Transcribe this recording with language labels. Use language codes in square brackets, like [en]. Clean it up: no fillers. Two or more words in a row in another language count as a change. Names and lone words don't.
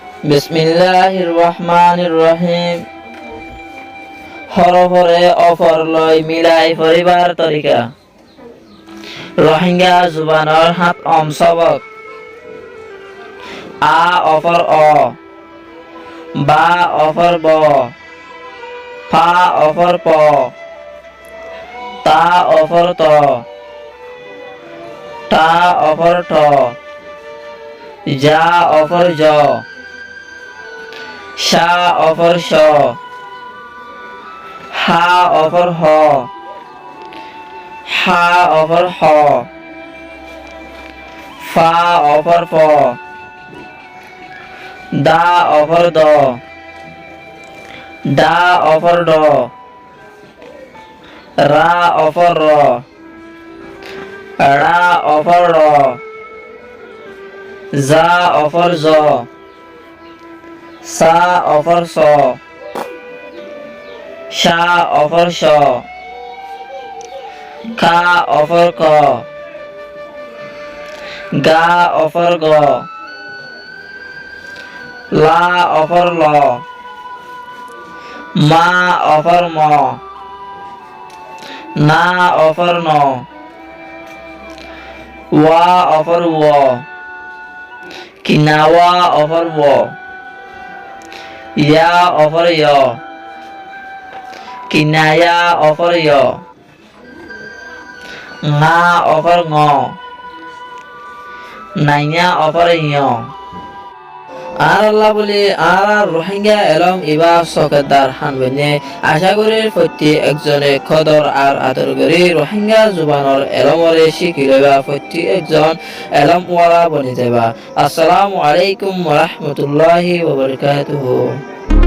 [ar] بسم الله الرحمن الرحيم. [rhg] হরফরে অফর লয় মিলাই পরিবার তরিকা। রোহিঙ্গা জুবানৰ হাত সবক। আ অফর অ, বা অফর ব, ফা অফর প, তা অফর ত, টা অফর ঠ, জা অফর জ, শা অফর শ, হা অফর হ, হা অফর হ, ফা অফর ফ, দা অফর দ, ডা অফর ড, রা অফর র, রা অফর র, জা অফর জ, সা অফর স, শা অফর শ, কা অফর ক, গা অফর গ, লা অফর ল, মা অফর ম, না অফর ন, ওয়া অফর ও, কিনাওয়া অফর ও, ইয়া অফর য়, কিনায়া অফর য়, ngা অফর ঙ, নাইয়া অফর ঞ। আর আল্লাহ বলে আর রোহিঙ্গা এলম ইবা সকেদার হানবেনে আশা করি প্রতি একজনে খদর আর আদর করি রোহিঙ্গা জুবানর এলমরে শিখি লইবা প্রতি একজন এলম ওয়ালা বনি যাবা। [ar] السلام عليكم ورحمة الله وبركاته.